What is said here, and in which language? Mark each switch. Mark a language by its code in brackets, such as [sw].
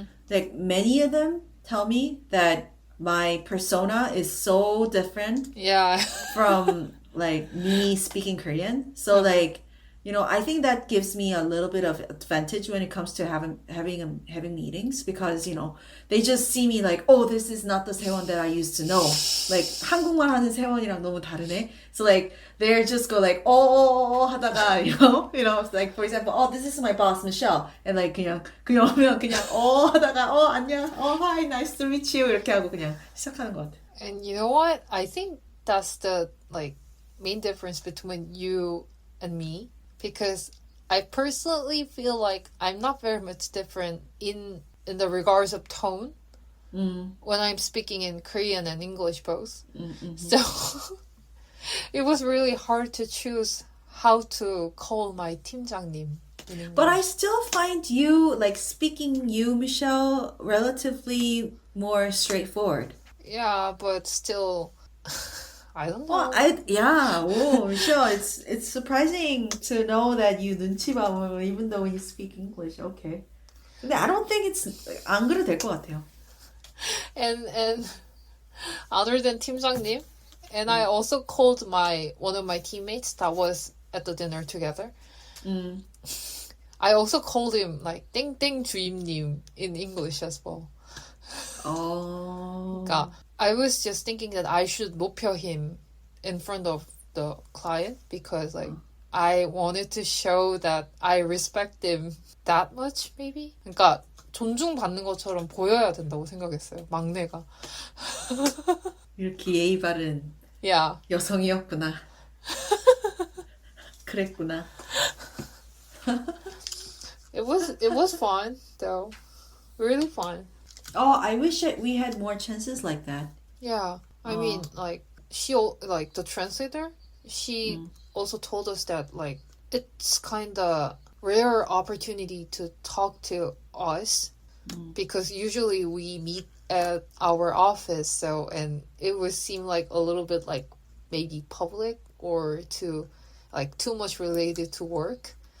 [en] Like many of them tell me that my persona is so different from like me speaking Korean. So like, you know, I think that gives me a little bit of advantage when it comes to having meetings, because, you know, they just see me like, oh, this is not the Sewon that I used to know. Like [ko] 한국말 하는 세원이랑 너무 다르네. [en] So like they just go like [ko] 하다가 [en] you know it's like for example, oh, this is my boss Michelle, and like [ko] 그냥 하다가 안녕, [en] hi, nice to meet you [ko] 이렇게 하고 그냥 시작하는 것 같아. [en] And you know what? I think that's the like main difference between you and me, because I personally feel like I'm not very much different in the regards of tone when I'm speaking in Korean and English both. So it was really hard to choose how to call my 팀장님. But I still find you, like speaking you, Michelle, relatively more straightforward. Yeah, but still, I don't know. Well, Michelle, it's surprising to know that you [ko] 눈치 봐, [en] even though you speak English. Okay. [ko] 근데 [en] I don't think [ko] 안 그래도 될 것 같아요. [en] And other than 팀장님, and I also called one of my teammates that was at the dinner together. I also called him like 땡땡 주임님 in English as well. Oh. [ko] 그러니까 [en] I was just thinking that I should [ko] 높여 [en] him in front of the client, because like I wanted to show that I respect him that much, maybe. [ko] 그러니까 존중받는 것처럼 보여야 된다고 생각했어요, 막내가. 이렇게 예의 바른 여성이었구나. 그랬구나. [en] It was fun though, really fun. Oh, I wish we had more chances like that. Yeah, I mean, like the translator, she also told us that like it's kind of rare opportunity to talk to us because usually we meet at our office, and it would seem like a little bit like maybe public or too much related to work.